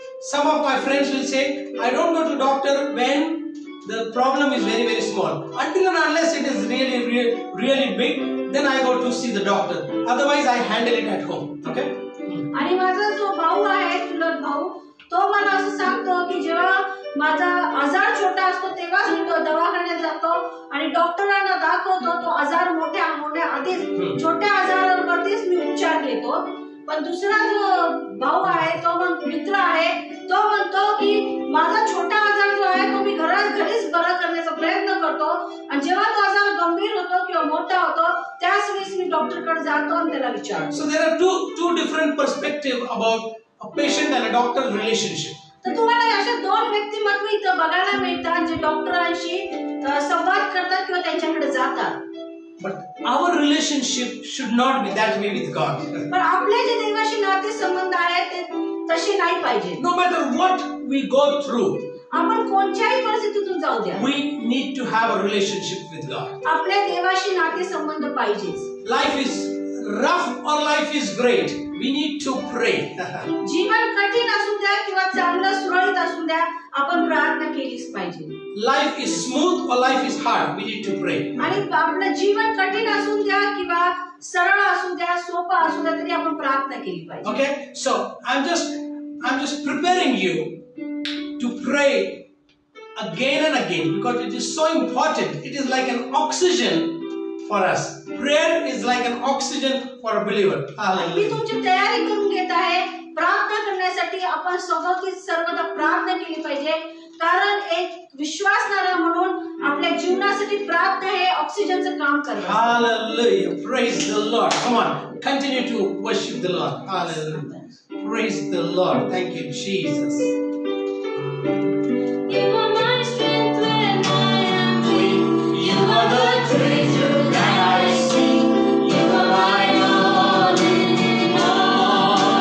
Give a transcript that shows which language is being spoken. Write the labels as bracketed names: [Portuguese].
[English] Some of my friends will say, I don't go to doctor when the problem is very small. Until and unless it is really big, then I go to see the doctor. Otherwise, I handle it at home. Okay? [Marathi] आणि माझा जो भाऊ आहे, चुलत भाऊ, तो मला असं सांगतो की जेव्हा माझा आजार छोटा असतो तेव्हाच मी दवाखान्यात जातो आणि डॉक्टरांना दाखवतो. तो आजार मोठ्या होण्याआधीच छोट्या आजारांवरतीच मी उपचार घेतो. पण दुसरा जो भाऊ आहे, तो मित्र आहे, तो म्हणतो की माझा छोटा आजार जो आहे तो मी घरीच बरा करण्याचा प्रयत्न करतो आणि जेव्हा तो आजार गंभीर होतो किंवा मोठा होतो त्याच वेळेस मी डॉक्टरकडे जातो आणि त्याला विचारतो. [English] So there are two different perspectives about a patient and a doctor relationship. [Marathi] तर तुम्हाला अशा दोन व्यक्तिमत्व इथं बघायला मिळतात जे डॉक्टरांशी संवाद करतात किंवा त्यांच्याकडे जातात. [English] But our relationship should not be that way with God. [Marathi] पण आपले जे देवाशी नाते संबंध आहेत ते तसे नाही पाहिजे. [English] No matter what we go through, [Marathi] आपण कोणत्याही परिस्थितीतून जाऊ द्या, [English] we need to have a relationship with God. [Marathi] आपल्या देवाशी नाते संबंध पाहिजेच. [English] Life is rough or life is great, we need to pray. [Marathi] जीवन कठीण असू द्या किंवा चांगलं सुरळीत असू द्या, आपण प्रार्थना केलीच पाहिजे. [English] Life is smooth or life is hard, we need to pray. [Marathi] आणि आपलं जीवन कठीण असू द्या किंवा सरळ असू द्या, सोपं असू द्या, तरी आपण प्रार्थना केली पाहिजे. [English] Okay, so I'm just preparing you to pray again and again because it is so important. It is like an oxygen for us. Prayer is like an oxygen for a believer. Hallelujah. [Marathi] मी तुमची तयारी करून घेत आहे. प्रार्थना करण्यासाठी आपण सर्वदा प्रार्थना केली पाहिजे, कारण एक विश्वासणारा म्हणून आपल्या जीवनासाठी प्रार्थना हे ऑक्सिजनचं काम करते. [English] Hallelujah. Praise the Lord. Come on. Continue to worship the Lord. Hallelujah. Praise the Lord. Thank you, Jesus. You are my strength when I am weak. You are the treasure that I seek. You are my all in all.